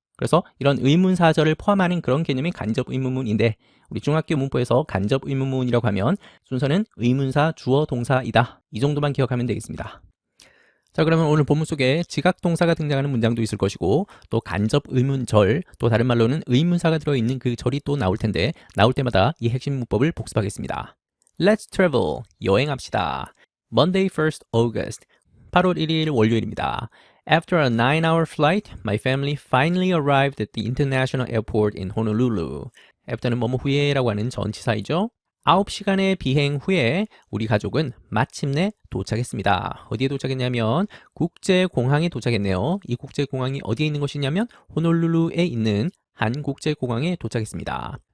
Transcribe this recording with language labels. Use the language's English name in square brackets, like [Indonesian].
[Korean] 그래서 이런 의문사절을 포함하는 그런 개념이 간접 의문문인데 우리 중학교 문법에서 간접 의문문이라고 하면 순서는 의문사, 주어, 동사이다. 이 정도만 기억하면 되겠습니다. 자, 그러면 오늘 본문 속에 지각동사가 등장하는 문장도 있을 것이고 또 간접 의문절, 또 다른 말로는 의문사가 들어있는 그 절이 또 나올 텐데 나올 때마다 이 핵심 문법을 복습하겠습니다. [English] Let's travel, [Korean] 여행합시다. [English] Monday 1st August, [Korean] 8월 1일 월요일입니다. [English] After a 9-hour flight, my family finally arrived at the international airport in Honolulu. [Korean] After는 뭐뭐 후에라고 하는 전치사이죠. 9시간의 비행 후에 우리 가족은 마침내 도착했습니다. 어디에 도착했냐면 국제공항에 도착했네요. 이 국제공항이 어디에 있는 것이냐면 호놀룰루에 있는 한 국제공항에 도착했습니다.